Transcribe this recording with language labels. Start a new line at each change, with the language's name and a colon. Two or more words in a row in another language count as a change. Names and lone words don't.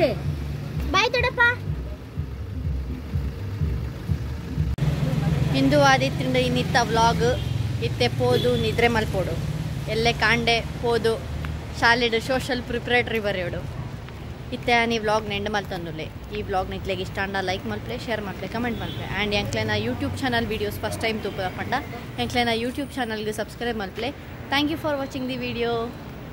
English: Bye Todappa.
Tulu: ಇಂದು ಆದಿತ್ಯಂಡ ಇನ್ನಿತ್ತ ವ್ಲಾಗ್ ಇತ್ತೆ ಪೋದು ನಿದ್ರೆ ಮಲ್ಪೋಡು ಎಲ್ಲೇ ಕಾಂಡೆ ಪೋದು ಶಾಲೆಡು
English: social preparatory
Tulu: ಬರೆಯೋಡು ಇತ್ತೆ ನೀ ವ್ಲಾಗ್ ನೆಂಡು ಮಲ್ತಂದುಲ್ಲೆ ಈ ವ್ಲಾಗ್ ನಿತ್ಲೆಗೆ ಇಷ್ಟ ಅಂಡ ಲೈಕ್ ಮಲ್ಪೆ ಶೇರ್ ಮಲ್ಪೆ ಕಮೆಂಟ್ ಮಲ್ಪೆ ಆ್ಯಂಡ್ ಎಂಕ್ಲೆನ
English: YouTube channel videos first time
Tulu: ತೂಪದ ಪಂಡ ಎಂಕ್ಲೆನ ಯೂಟ್ಯೂಬ್ ಚಾನಲ್ಗೆ ಸಬ್ಸ್ಕ್ರೈಬ್ ಮಲ್ಪೆ.
English: thank you for watching the video.